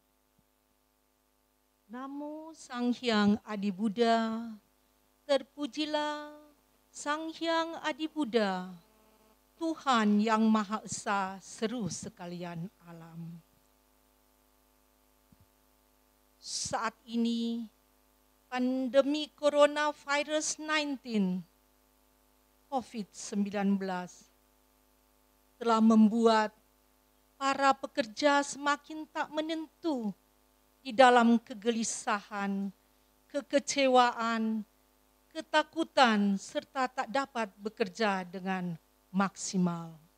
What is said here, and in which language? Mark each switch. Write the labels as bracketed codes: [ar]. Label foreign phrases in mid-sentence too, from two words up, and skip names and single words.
[id] Namo Sang Hyang Adi Buddha, terpujilah Sang Hyang Adi Buddha, Tuhan yang Maha Esa seru sekalian alam. saat ini pandemi coronavirus 19 COVID-19 telah membuat para pekerja semakin tak menentu di dalam kegelisahan, kekecewaan, ketakutan, serta tak dapat bekerja dengan maksimal.